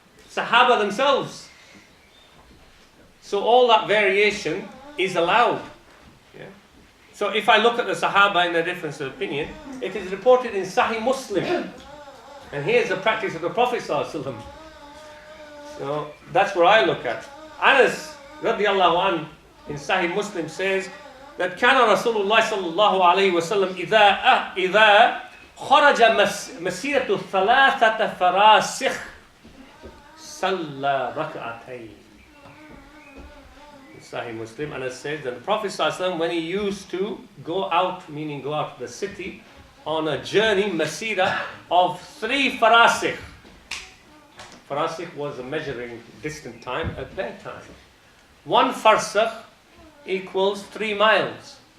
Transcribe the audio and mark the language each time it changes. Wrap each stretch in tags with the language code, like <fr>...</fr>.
<en>Sahaba themselves. So all that variation is allowed. Yeah? So if I look at the Sahaba in their difference of opinion, it is reported in Sahih Muslim. And here's the practice of the Prophet ﷺ. So that's where I look at. Anas radiallahu anh in Sahih Muslim says that</en> <ar>كان رسول الله صلى الله عليه وسلم إذا خرج مسيرة ثلاثة فراسخ صلى ركعتين.</ar> <en>Sahih Muslim, and it says that the Prophet ﷺ, when he used to go out, meaning go out to the city, on a journey, masira, of 3 farasikh. Farasikh was a measuring distant time at their time. 1 farsakh equals 3 miles.</en>